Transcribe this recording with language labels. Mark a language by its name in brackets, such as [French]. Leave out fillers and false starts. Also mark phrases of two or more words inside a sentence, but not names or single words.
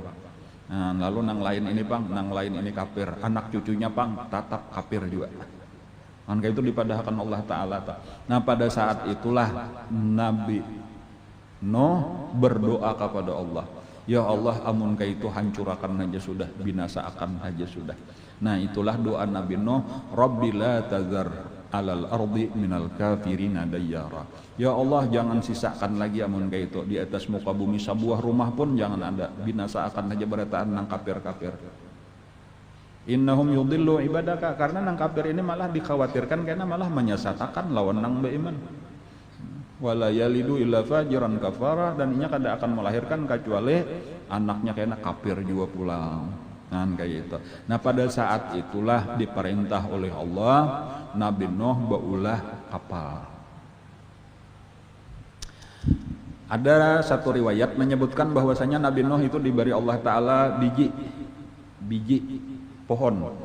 [Banjar] Nah, lalu nang lain ini pang, nang lain ini kafir, anak cucunya pang tetap kafir juga. Kan itu dipadahkan Allah Ta'ala. Nah pada saat itulah Nabi Nuh berdoa kepada Allah, Ya Allah, amun ka itu hancurakan aja sudah, binasakan aja sudah. [Indonesian] Nah, itulah doa Nabi Nuh, [Arabic] Rabbi la tazar alal ardi minal kafirina dayyara. [Indonesian] Ya Allah, [Banjar] jangan sisakan lagi amun ka itu di atas muka bumi sebuah rumah pun jangan ada, binasakan aja berataan nang kafir-kafir. [Arabic] Innahum yudillu ibadaka, [Banjar] karena nang kafir ini malah dikhawatirkan karena malah menyesatkan lawan nang beriman. [Arabic] Wala yalidu illa fajiran kafara, [Banjar] dan inya kada akan melahirkan kecuali anaknya kena kafir juga pulang. Nah kayak itu. Nah pada saat itulah diperintah oleh Allah Nabi Nuh baulah kapal. [Indonesian] Ada satu riwayat menyebutkan bahwasanya Nabi Nuh itu diberi Allah Ta'ala biji pohon.